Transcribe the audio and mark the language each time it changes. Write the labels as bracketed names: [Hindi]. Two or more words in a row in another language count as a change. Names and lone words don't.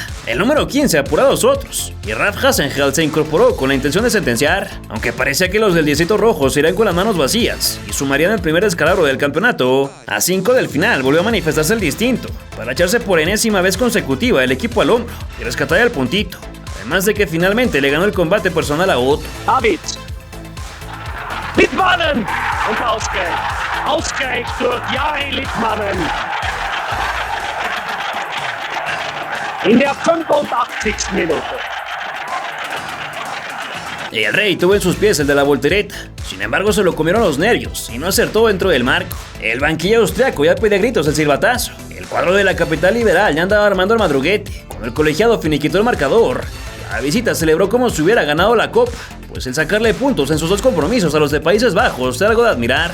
[Spanish] El número 15 apuró a los otros, y Ralf Hasenheld se incorporó con la intención de sentenciar, aunque parecía que los del Distrito Rojo se irán con las manos vacías y sumarían el primer descalabro del campeonato. A 5 del final volvió a manifestarse el distinto, para echarse por enésima vez consecutiva el equipo al hombro y rescatar el puntito, además de que finalmente le ganó el combate personal a Otto. David. [German] Litmanen und Ausgleich. Ausgleich durch Jari Litmanen. In der 85. Minute. [Spanish] El Rey tuvo en sus pies el de la voltereta, sin embargo se lo comieron los nervios y no acertó dentro del marco. El banquillo austriaco ya pide gritos el silbatazo. El cuadro de la capital liberal ya andaba armando el madruguete, cuando el colegiado finiquitó el marcador. La visita celebró como si hubiera ganado la copa, pues el sacarle puntos en sus dos compromisos a los de Países Bajos es algo de admirar.